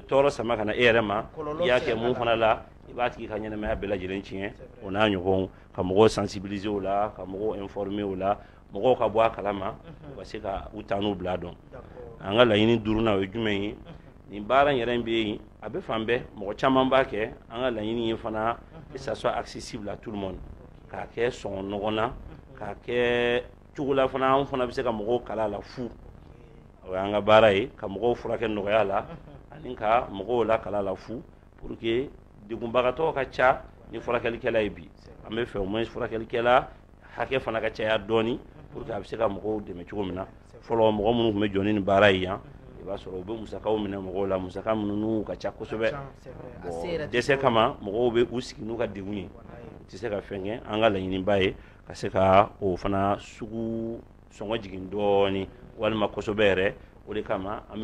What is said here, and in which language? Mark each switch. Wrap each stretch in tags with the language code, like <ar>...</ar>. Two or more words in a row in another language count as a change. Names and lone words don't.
<bm>tɔɔrɔ sama ka na e yɛrɛ ma i y'a kɛ mun fana la i b'a tigi ka ɲɛnɛmaya bɛɛ lajɛlen tiɲɛ o n'a ɲɔgɔnw ka mɔgɔw sensibiliser o la ka mɔgɔw informer o la mɔgɔw ka bɔ a kalama u ka se ka u ta n'u bila dɔn an ka laɲini 5nan o ye jumɛn ye nin baara in yɛrɛ bɛ yen a bɛ fan bɛɛ mɔgɔ caman b'a kɛ an ka laɲini ye fana</bm> <fr>que ça soit accessible à tout le monde</fr> <bm>k'a kɛ sɔngɔ nɔgɔn na k'a kɛ cogo la fana an fana bɛ se ka mɔgɔw kala la fu o y'an ka baara ye ka mɔgɔw furakɛ nɔgɔya la ani ka mɔgɔw la kala la fu</bm> <fr>pour que</fr> <bm>degunbagatɔ ka ca ni furakɛlikɛla ye bi an bɛ fɛ</bm> <fr>au moins</fr> <bm>furakɛlikɛla hakɛ fana ka caya dɔɔni</bm> <fr>pour que</fr> <bm>a bɛ se ka mɔgɔw dɛmɛ cogo min na fɔlɔ mɔgɔ minnu tun bɛ jɔ ni nin baara ye yan i b'a sɔrɔ u bɛ musakaw minɛ mɔgɔw la musaka minnu n'u ka ca kosɛbɛ bon dɛsɛ kama mɔgɔw bɛ u sigi n'u ka degun ye u tɛ se ka fɛn kɛ an ka laɲiniba ye ka se ka o fana sugu sɔngɔ jigin dɔɔni walima kosɛbɛ yɛrɛ o de kama an</bm>